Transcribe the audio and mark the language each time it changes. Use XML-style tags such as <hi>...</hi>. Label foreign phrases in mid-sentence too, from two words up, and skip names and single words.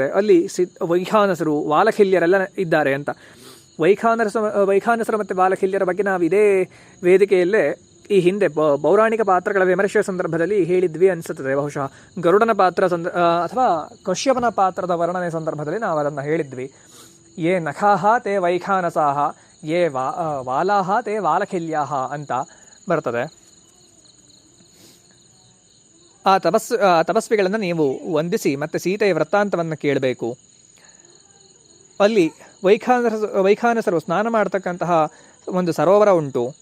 <kn>ಅಲ್ಲಿ ವೈಖಾನಸರು, ವಾಲಖಿಲ್ಯರೆಲ್ಲ ಇದ್ದಾರೆ ಅಂತ. ವೈಖಾನಸರು ಮತ್ತು ವಾಲಖಿಲ್ಯರ ಬಗ್ಗೆ ನಾವು ಇದೇ ವೇದಿಕೆಯಲ್ಲೇ ಈ ಹಿಂದೆ ಪೌರಾಣಿಕ ಪಾತ್ರಗಳ ವಿಮರ್ಶೆಯ ಸಂದರ್ಭದಲ್ಲಿ ಹೇಳಿದ್ವಿ ಅನಿಸುತ್ತದೆ. ಬಹುಶಃ ಗರುಡನ ಪಾತ್ರ ಅಥವಾ ಕಶ್ಯಪನ ಪಾತ್ರದ ವರ್ಣನೆ ಸಂದರ್ಭದಲ್ಲಿ ನಾವು ಅದನ್ನು ಹೇಳಿದ್ವಿ.</kn> <sa>ಯೇ ನಖಾಹ ತೇ ವೈಖಾನಸಾಹ, ಯೇ ವಾಲಾಹ ತೇ ವಾಲಖಿಲ್ಯಾಹ</sa> <kn>ಅಂತ ಬರ್ತದೆ. ಆ ತಪಸ್ವಿಗಳನ್ನು ನೀವು ವಂದಿಸಿ ಮತ್ತು ಸೀತೆಯ ವೃತ್ತಾಂತವನ್ನು ಕೇಳಬೇಕು. ಅಲ್ಲಿ ವೈಖಾನಸರು ಸ್ನಾನ ಮಾಡತಕ್ಕಂತಹ ಒಂದು ಸರೋವರ ಉಂಟು.</kn>